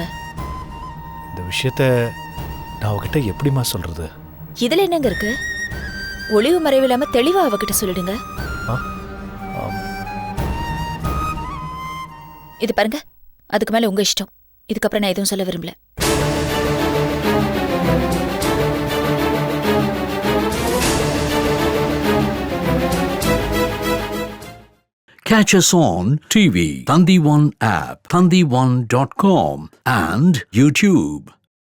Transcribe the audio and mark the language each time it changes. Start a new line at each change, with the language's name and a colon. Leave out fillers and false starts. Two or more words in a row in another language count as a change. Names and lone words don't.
Tamil: இந்த விஷயத்த நான் அவகிட்ட எப்படிமா சொல்றது? இதுல என்னங்க இருக்கு? ஒளிவு மறைவு இல்லாம தெளிவா அவகிட்ட சொல்லிடுங்க. இது பாருங்க, அதுக்கு மேல உங்க இஷ்டம். இதுக்கப்புறம் நான் எதுவும் சொல்ல விரும்பல.
English: Catch us on TV, Thandivan app, thandivan.com and YouTube.